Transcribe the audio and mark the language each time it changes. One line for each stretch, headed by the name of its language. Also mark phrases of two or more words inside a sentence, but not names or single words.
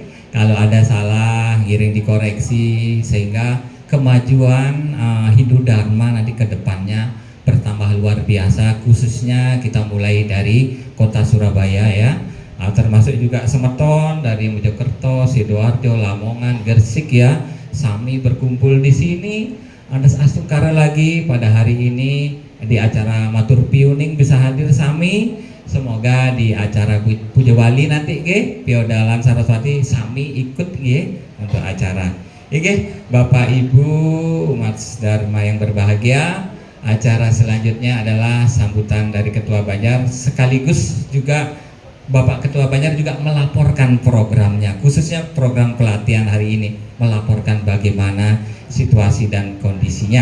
Indonesian: Kalau ada salah, giring dikoreksi sehingga kemajuan Hindu Dharma nanti ke depannya bertambah luar biasa. Khususnya kita mulai dari kota Surabaya ya, termasuk juga Semeton dari Mojokerto, Sidoarjo, Lamongan, Gresik ya, Sami berkumpul di sini. Ada Astungkara lagi pada hari ini di acara Matur Piuning bisa hadir Sami. Semoga di acara Puja Wali nanti Piodalan Saraswati Sami ikut untuk acara. Bapak Ibu umat Dharma yang berbahagia, acara selanjutnya adalah sambutan dari Ketua Banjar, sekaligus juga Bapak Ketua Banjar juga melaporkan programnya, khususnya program pelatihan hari ini, melaporkan bagaimana situasi dan kondisinya.